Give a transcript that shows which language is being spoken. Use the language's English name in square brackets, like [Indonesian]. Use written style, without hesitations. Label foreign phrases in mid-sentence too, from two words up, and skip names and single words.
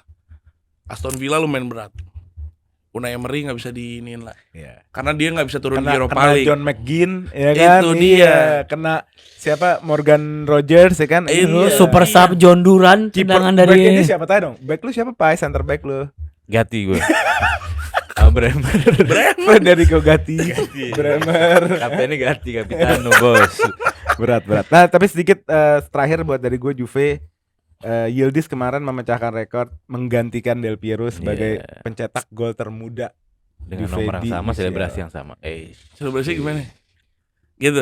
[Indonesian] Aston Villa lumayan berat. Unai Emery nggak bisa diinin lah. Iya. Karena dia nggak bisa turun di Kena Europa League. John McGinn ya kan. Itu Iya. dia. Kena siapa Morgan Rogers ya kan. Itu Iya. [English] Super sub John Duran, [Indonesian] Kiper tendangan back ini dari siapa tahu dong? Back lu siapa Pai? [English] Center back [Indonesian] lu. Gati gue. Bremer. Federico Gatti. Bremer. Kaptennya ganti Kapitano bos. Berat. Nah, tapi sedikit terakhir buat dari gue Juve. Yildiz kemarin memecahkan rekor menggantikan Del Piero sebagai Iya. pencetak gol termuda Dengan Juve nomor di yang sama, UCL. selebrasi yang sama. Selebrasi gimana? Gitu.